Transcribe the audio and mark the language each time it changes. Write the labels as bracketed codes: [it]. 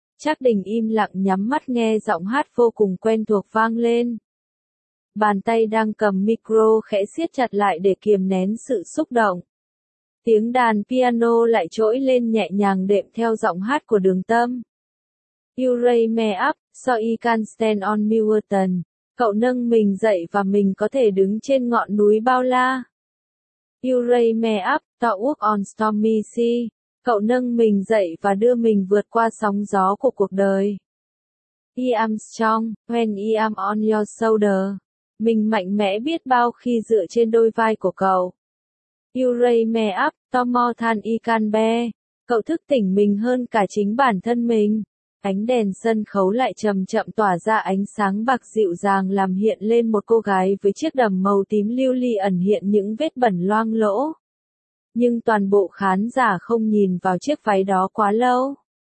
[vi] Trác Đình im lặng nhắm mắt nghe giọng hát vô cùng quen thuộc vang lên. Bàn tay đang cầm micro khẽ siết chặt lại để kiềm nén sự xúc động. Tiếng đàn piano lại trỗi lên nhẹ nhàng đệm theo giọng hát của Đường Tâm. [en] You raise me up, so I can stand on mountain. [vi] Cậu nâng mình dậy và mình có thể đứng trên ngọn núi bao la. [en] You raise me up, to walk on stormy sea. [vi] Cậu nâng mình dậy và đưa mình vượt qua sóng gió của cuộc đời. [en] I am strong, when I am on your shoulder. [vi] Mình mạnh mẽ biết bao khi dựa trên đôi vai của cậu. [en] You raise me up, to more than I can bear. [vi] Cậu thức tỉnh mình hơn cả chính bản thân mình. Ánh đèn sân khấu lại chậm chậm tỏa ra ánh sáng bạc dịu dàng làm hiện lên một cô gái với chiếc đầm màu tím lưu ly ẩn hiện những vết bẩn loang lỗ. Nhưng toàn bộ khán giả không nhìn vào chiếc váy đó quá lâu.